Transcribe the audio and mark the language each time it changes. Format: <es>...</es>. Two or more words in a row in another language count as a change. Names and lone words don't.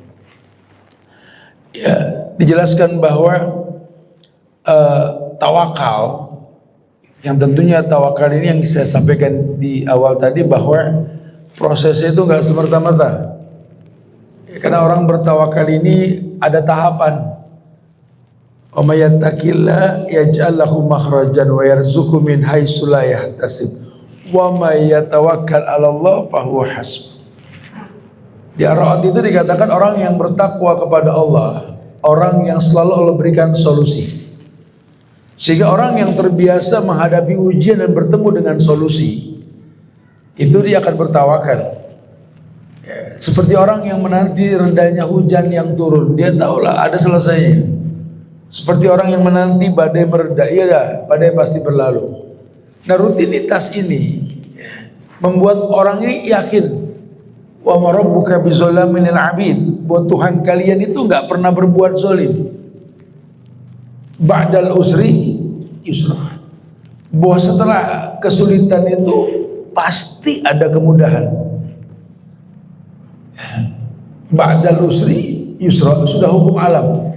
<id>Ya, dijelaskan bahwa tawakal, yang tentunya tawakal ini yang saya sampaikan di awal tadi, bahwa prosesnya itu nggak semerta-merta. Ya, karena orang bertawakal ini ada tahapan.</id> <ar>ومن يتق الله يجعل له مخرجا ويرزقه من حيث لا يحتسب ومن يتوكل على الله فهو حسبه.</ar> <id>Di Ar-Ra'd itu dikatakan orang yang bertakwa kepada Allah, orang yang selalu Allah berikan solusi. Sehingga orang yang terbiasa menghadapi ujian dan bertemu dengan solusi, itu dia akan bertawakal. Ya, seperti orang yang menanti rendahnya hujan yang turun, dia tahulah ada selesainya. Seperti orang yang menanti badai mereda, iya dah, badai pasti berlalu. Nah, rutinitas ini membuat orang ini yakin,</id> <ar>وما ربك بظلام للعبيد,</ar> <id>buat Tuhan kalian itu nggak pernah berbuat zalim.</id> <ar>بعد العسر يسرا,</ar> <id>bahwa setelah kesulitan itu pasti ada kemudahan.</id> <ar>بعد العسر يسرا,</ar> <id>sudah hukum alam.</id>